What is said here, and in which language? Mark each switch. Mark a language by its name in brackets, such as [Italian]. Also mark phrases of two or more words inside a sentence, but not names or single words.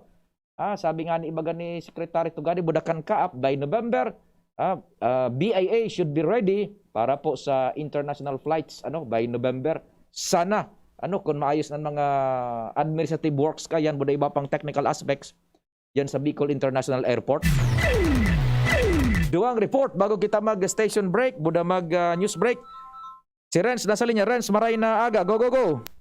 [Bikol] Sabi nga ni ibaga ni Secretary Tugani, budakan ka [English] up by November. BIA should be ready [Filipino] para po sa [English] international flights by November. [Bikol] Sana kung maayos ng mga [English] administrative works [Bikol] ka yan, buda iba pang [English] technical aspects [Bikol] yan sa Bicol International Airport. Duang report bago kita mag- [English] station break, [Bikol] buda mag- [English] news break. [Bikol] Si Renz, nasa linya. Renz, maray na aga. [English] Go, go, go.